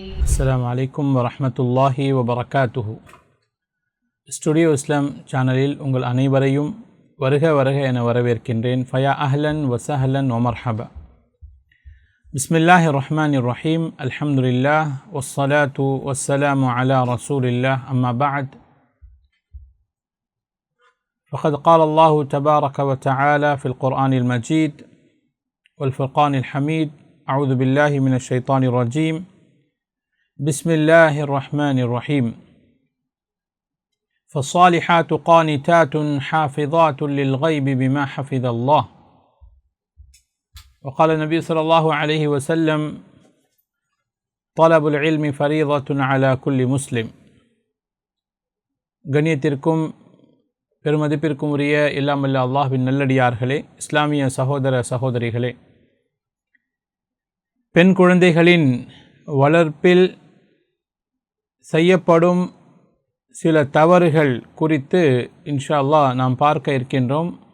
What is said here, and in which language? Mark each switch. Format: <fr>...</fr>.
<ar>السلام عليكم ورحمة الله وبركاته.</ar> <ta>Studio இஸ்லாம் சேனலில் உங்கள் அனைவரையும் வருக வருக என வரவேற்கின்றேன்.</ta> <ar>ஃபயா அஹ்லன் வசஹலன் வமர்ஹபா. பிஸ்மில்லாஹிர் ரஹ்மானிர் ரஹீம். அல்ஹம்துலில்லாஹ் வஸ்ஸலாத்து வஸ்ஸலாமு அலா ரசூலில்லாஹ். அம்மா பஅத். فقد قال الله تبارك وتعالى في القرآن المجيد والفرقان الحميد: أعوذ بالله من الشيطان الرجيم. بسم الله الرحمن الرحيم. فالصالحات قانتات حافظات للغيب بما حفظ الله. وقال النبي صلى الله عليه وسلم: طلب العلم فريضة على كل مسلم.</ar> <ta>கண்ணியத்திற்கும் பெருமதிப்பிற்கும் உரிய இல்லாமல்ல அல்லாஹ்வின் நல்லடியார்களே, இஸ்லாமிய சகோதர சகோதரிகளே, பெண் குழந்தைகளின் வளர்ப்பில் செய்யப்படும் சில தவறுகள் குறித்து இன்ஷா அல்லாஹ் நாம் பார்க்க இருக்கின்றோம்.</ta>